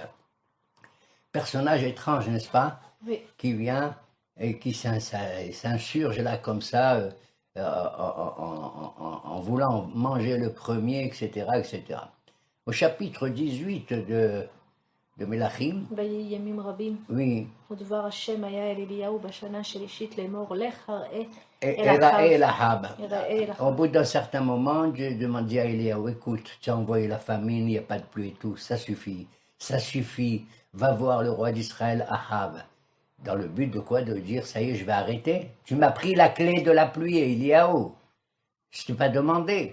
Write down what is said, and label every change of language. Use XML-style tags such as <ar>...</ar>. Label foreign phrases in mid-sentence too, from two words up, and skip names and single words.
<fr>Personnage étrange, n'est-ce pas? Oui. Qui vient et qui s'insurge là comme ça, en voulant manger le premier, etc., etc. Au chapitre 18 de Melachim,</fr> <he>ויהי ימים רבים,</he> <fr>oui,</fr> <he>ודבר השם היה אל אליהו בשנה השלישית לאמור, לך הראה</he> <fr>et</fr> <he>אל אחאב. Rahab. יראה אל</he> <fr>Au</fr> <he>אחאב.</he> <fr>bout d'un certain moment, Dieu demandait à Eliaou, écoute, tu as envoyé la famine, il n'y a pas de pluie et tout, ça suffit, va voir le roi d'Israël, Ahab. Dans le but de quoi? De dire, ça y est, je vais arrêter. Tu m'as pris la clé de la pluie, Eliaou. Je t'ai pas demandé.</fr>